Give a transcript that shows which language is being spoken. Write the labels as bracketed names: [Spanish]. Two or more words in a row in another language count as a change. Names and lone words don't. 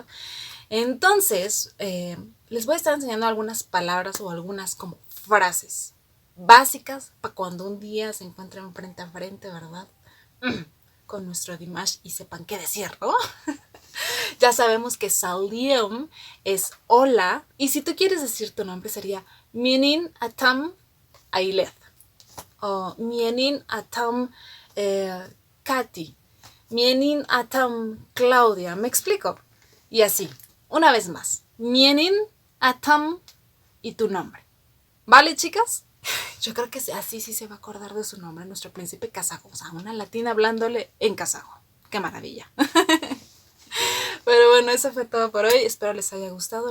[Spanish] Entonces, les voy a estar enseñando algunas palabras o algunas como frases básicas para cuando un día se encuentren frente a frente, ¿verdad? Con nuestro Dimash y sepan qué decir, ¿no? Ya sabemos que Salim es hola, y si tú quieres decir tu nombre sería [Kazakh] Менің атым [Spanish] Aileth, o [Kazakh] Менің атым [Spanish] Katy, [Kazakh] Менің атым [Spanish] Claudia, ¿me explico? Y así, una vez más, [Kazakh] Менің атым [Spanish] y tu nombre. ¿Vale, chicas? Yo creo que así sí se va a acordar de su nombre, nuestro príncipe kazajo. O sea, una latina hablándole en kazajo. ¡Qué maravilla! Pero bueno, eso fue todo por hoy. Espero les haya gustado.